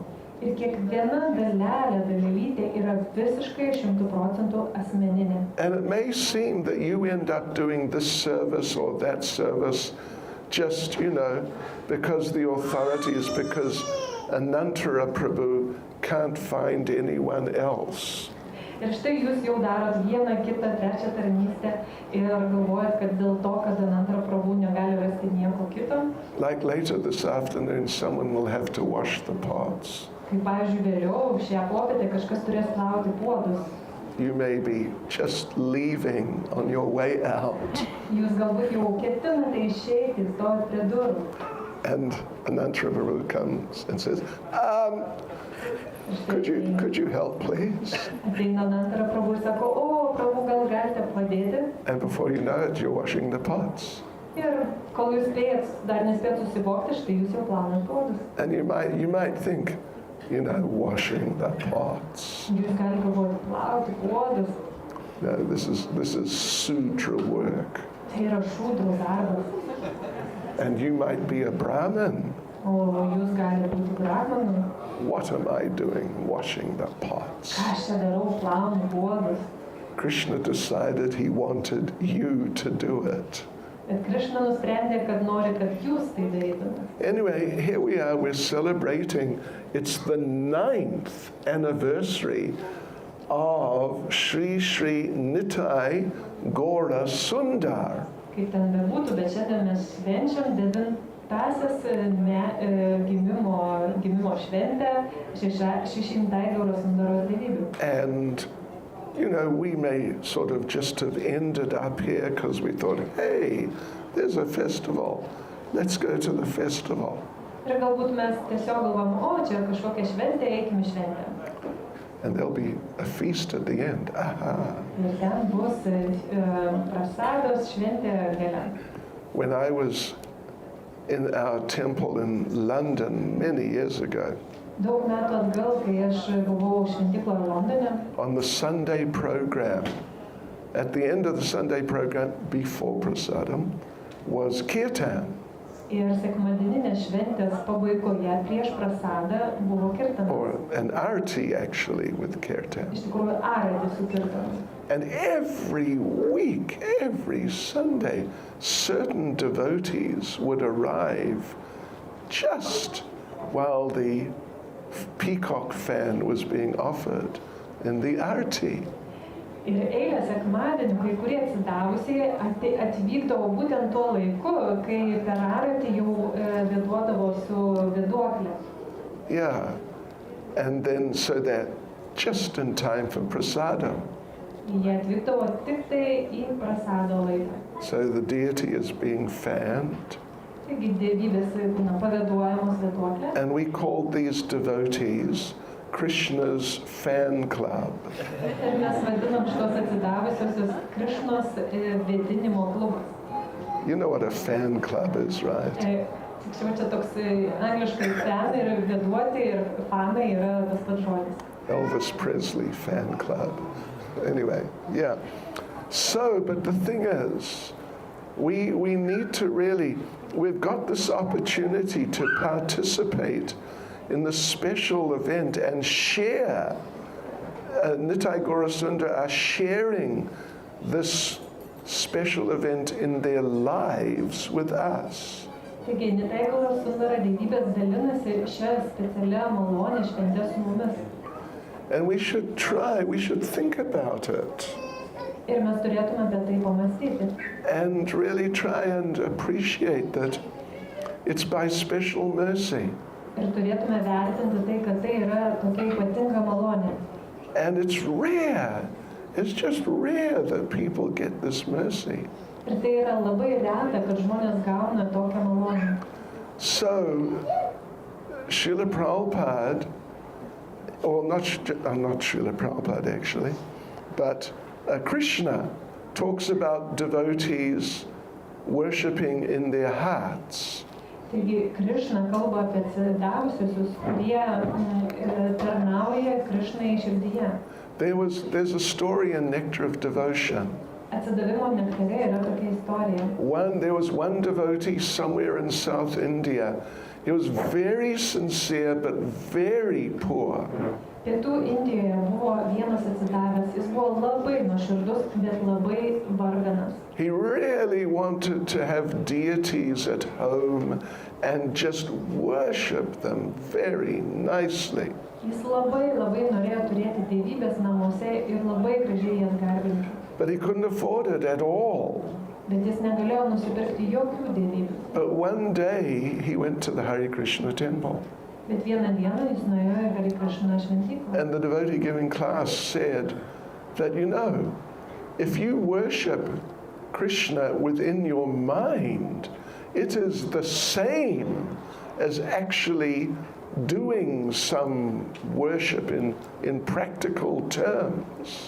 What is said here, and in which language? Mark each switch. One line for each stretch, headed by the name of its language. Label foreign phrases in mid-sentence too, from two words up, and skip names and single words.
Lithuanian: Ir kiekviena dalelytė yra visiškai 100% asmeninė.
English: And it may seem that you end up doing this service or that service just, because the authority is because Anantara Prabhu can't find anyone else.
Lithuanian: Ir štai jūs jau darot vieną, kitą, trečią tarnystę ir galvojat, kad dėl to, kad ant antrą prabų negali rasti nieko kito.
English: Like later this afternoon, someone will have to wash the pots.
Lithuanian: Kaip pavyzdžiui, vėliau šią popietę kažkas turės plauti puodus.
English: You may be just leaving on your way out.
Lithuanian: Jūs galbūt jau ketinate išeiti, stovit prie durų.
English: And an interpreter comes and says, could you help please?
Lithuanian: Ateina antrą prabų ir sako, o, prabų, gal galite padėti?
English: And before you know it, you're washing the pots.
Lithuanian: Ir kol jūs spėjat, dar nespėjat susivokti, štai jūs jau plaunat puodus.
English: And you might think, washing the pots.
Lithuanian: Jūs galite galvoti, plauti puodus.
English: No, this is sutra work.
Lithuanian: Tai yra šūdrų darbas.
English: And you might be a Brahmin.
Lithuanian: O jūs galite būti brahmanu.
English: What am I doing washing the pots?
Lithuanian: Ką aš čia darau, plaunu puodus.
English: Krishna decided he wanted you to do it.
Lithuanian: Bet Krishna nusprendė, kad nori, kad jūs tai darytumėte.
English: Anyway, here we are, we're celebrating, it's the 9th anniversary of Sri Sri Nitai Gaura Sundar.
Lithuanian: Kaip ten bebūtų, bet šiandien mes švenčiam 9-asias gimimo šventę 600 Gaura Sundaros dievybių.
English: And we may sort of just have ended up here because we thought, hey, there's a festival. Let's go to the festival.
Lithuanian: Ir galbūt mes tiesiog galvom, o, čia kažkokia šventė, eikim į šventę.
English: And there'll be a feast at the end. Aha.
Lithuanian: Ir ten bus prasados šventė gale.
English: When I was in our temple in London many years ago,
Lithuanian: Daug metų atgal, kai aš buvau šventykloje Londone,
English: on the Sunday program, at the end of the Sunday program, before prasadam, was kirtan.
Lithuanian: ir sekmadieninės šventės pabaigoje prieš prasadą buvo kirtanas.
English: Or an arti actually with kirtan.
Lithuanian: Iš tikrųjų, arati su kirtanu.
English: And every week, every Sunday, certain devotees would arrive just while the peacock fan was being offered in the arti.
Lithuanian: Ir eilę sekmadienį, kai kurie atsidavusiai atvykdavo būtent tuo laiku, kai per aratį jau vėduodavo su vėduoklė.
English: Yeah, and then so that just in time for prasadam.
Lithuanian: Jie atvykdavo tik tai į prasado laiką.
English: So the deity is being fanned.
Lithuanian: Taigi dievybės būna pavėduojamos vėduoklė.
English: And we called these devotees Krishna's fan club.
Lithuanian: Ir mes vadinam šitos atsidavusiosios Krišnos vėdinimo klubas.
English: You know what a fan club is, right?
Lithuanian: Tiksliau čia toks angliškai fan ir vėduoti ir fanai yra tas pats žodis.
English: Elvis Presley fan club. Anyway, yeah. So, but the thing is, we need to really, we've got this opportunity to participate in this special event and share. Nitai Gaura Sundar are sharing this special event in their lives with us.
Lithuanian: Taigi, Nitai Gaura Sundara dievybės dalinasi šią specialią malonę šventę su mumis.
English: And we should think about it.
Lithuanian: Ir mes turėtume apie tai pamastyti.
English: And really try and appreciate that it's by special mercy.
Lithuanian: Ir turėtume vertinti tai, kad tai yra tokia ypatinga malonė.
English: And it's rare. It's just rare that people get this mercy.
Lithuanian: Ir tai yra labai reta, kad žmonės gauna tokią malonę.
English: So, Srila Prabhupada, or not Srila Prabhupada actually, but Krishna talks about devotees worshipping in their hearts.
Lithuanian: Taigi, Krišna kalba apie atsidavusiusius, kurie tarnauja Krišnai širdyje.
English: There's a story in Nectar of Devotion.
Lithuanian: Atsidavimo nektare yra tokia istorija.
English: There was one devotee somewhere in South India. He was very sincere but very poor.
Lithuanian: Pietų Indijoje buvo vienas atsidavęs, jis buvo labai nuoširdus, bet labai varganas.
English: He really wanted to have deities at home and just worship them very nicely.
Lithuanian: Jis labai norėjo turėti dievybės namuose ir labai gražiai jas garbinti.
English: But he couldn't afford it at all.
Lithuanian: Bet jis negalėjo nusipirkti jokių dievybių.
English: But one day he went to the Hare Krishna temple.
Lithuanian: Bet vieną dieną jis nuėjo į Hare Krishna šventyklą.
English: And the devotee giving class said that, you know, if you worship Krishna within your mind, it is the same as actually doing some worship in practical terms.